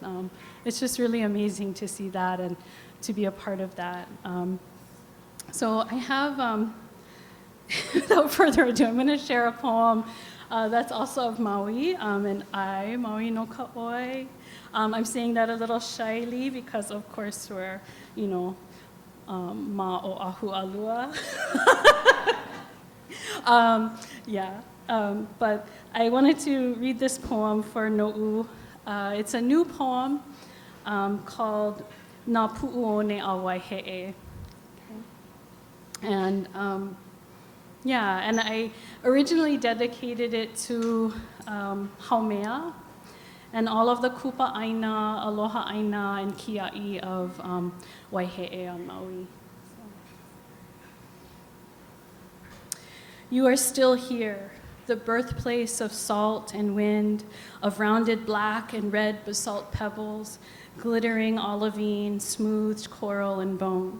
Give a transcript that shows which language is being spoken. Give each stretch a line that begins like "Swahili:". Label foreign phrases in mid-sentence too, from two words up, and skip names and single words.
English: It's just really amazing to see that and to be a part of that. So I have, without further ado, I'm going to share a poem that's also of Maui, and
Hawaiian: Maui no Ka'oi.
English: I'm saying that a little shyly because, of course, we're,
Hawaiian: ma o ahu alua.
English: But I wanted to read this poem for No'u. It's a new poem called Nā Pu'uone a Waihe'e. And and I originally dedicated it to Haumea and all of the
Hawaiian: kupa aina, aloha aina,
English: and kia'i of Waihe'e on Maui. You are still here, the birthplace of salt and wind, of rounded black and red basalt pebbles, glittering olivine, smoothed coral and bone.